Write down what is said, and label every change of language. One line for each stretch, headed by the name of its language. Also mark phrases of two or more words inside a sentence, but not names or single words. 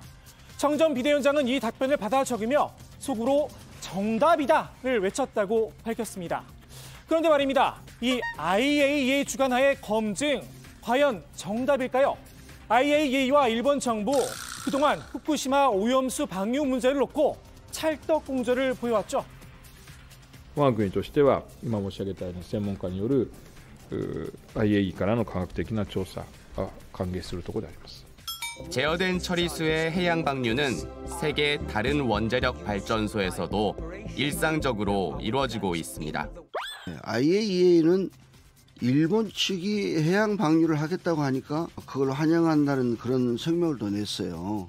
Korean: 정 전 비대위원장은 이 답변을 받아 적으며 속으로 정답이다를 외쳤다고 밝혔습니다. 그런데 말입니다. 이 IAEA 주관하의 검증, 과연 정답일까요? IAEA와 일본 정부, 그동안 후쿠시마 오염수 방류 문제를 놓고 찰떡 궁절을 보여왔죠.
Japanese: 我が国としては今申し上げたような専門家によるIAEA からの科学的な調査が歓迎するところであります。
Korean: 제어된 처리수의 해양 방류는 세계 다른 원자력 발전소에서도 일상적으로 이루어지고 있습니다. IAEA는 일본 측이 해양 방류를 하겠다고 하니까 그걸 환영한다는 그런 성명을 또 냈어요.